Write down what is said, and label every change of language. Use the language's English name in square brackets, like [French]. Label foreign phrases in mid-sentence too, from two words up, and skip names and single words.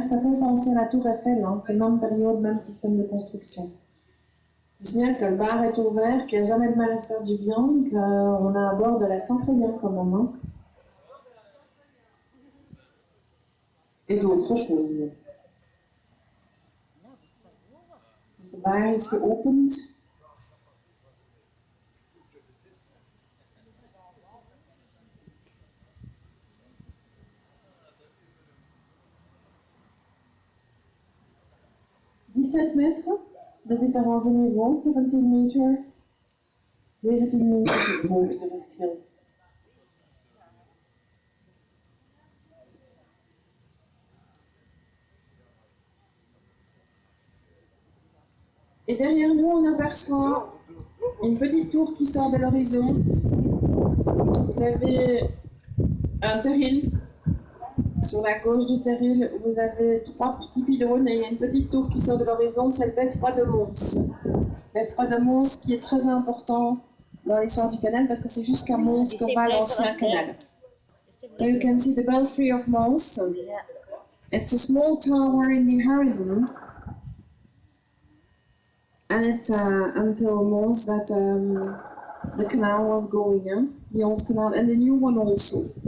[French] Ça fait penser à la tour Eiffel, hein, c'est la même période, même système de construction. Je signale que le bar est ouvert, qu'il n'y a jamais de mal à se faire du bien, qu'on a à bord de la Saint-Félien quand même. Hein. Et d'autres choses. [Dutch] Dus de bar is geopend. [French] $17 meter, de différence de niveau, 17 meter. [Dutch] 17 meter hoogteverschil. [French] Et derrière nous, on aperçoit une petite tour qui sort de l'horizon. Vous avez un terril. Sur la gauche du terril, vous avez 3 petits pylônes et il y a une petite tour qui sort de l'horizon, c'est le beffroi de Mons. Beffroi de Mons qui est très important dans l'histoire du canal parce que c'est jusqu'à Mons que va l'ancien canal. [English] So you can see the belfry of Mons. It's a small tower in the horizon. And it's until Mons that the canal was going, the old canal, and the new one also.